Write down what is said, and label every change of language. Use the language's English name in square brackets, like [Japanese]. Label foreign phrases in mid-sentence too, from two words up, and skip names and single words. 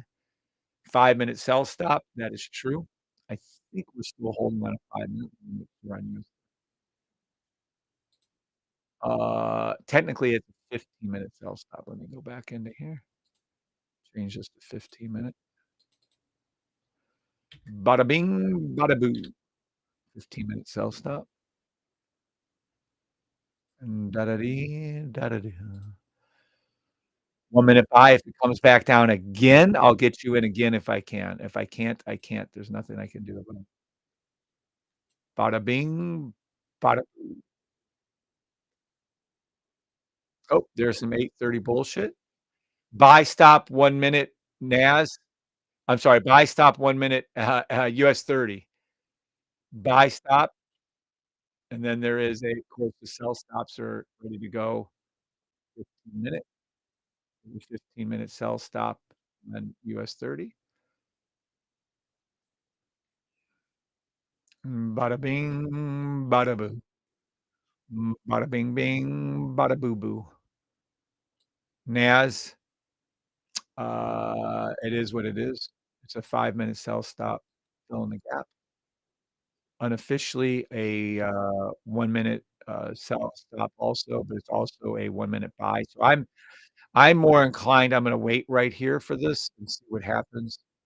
[English] 5-minute sell stop. That is true. I think we're still holding on a 5-minute run. Technically, it's a 15-minute sell stop. Let me go back into here. Change this to 15-minute. Bada bing, bada boo. 15-minute sell stop. And da da dee, da da dee. 1-minute buy. If it comes back down again, I'll get you in again if I can. If I can't, I can't. There's nothing I can do about it. Bada bing, bada boo. Oh, there's some 8:30 bullshit. Buy stop 1 minute NAS. I'm sorry, buy stop 1 minute, US 30. Buy stop, and then there is a of course, the sell stops are ready to go. 15 minute, 15-minute sell stop on US 30. Bada bing, bada boo. Bada bing bing, bada boo boo. NAS, it is what it is. It's a 5-minute sell stop, fill in the gap. Unofficially a, 1-minute, sell stop also, but it's also a 1-minute buy. So I'm more inclined, I'm gonna wait right here for this and see what happens.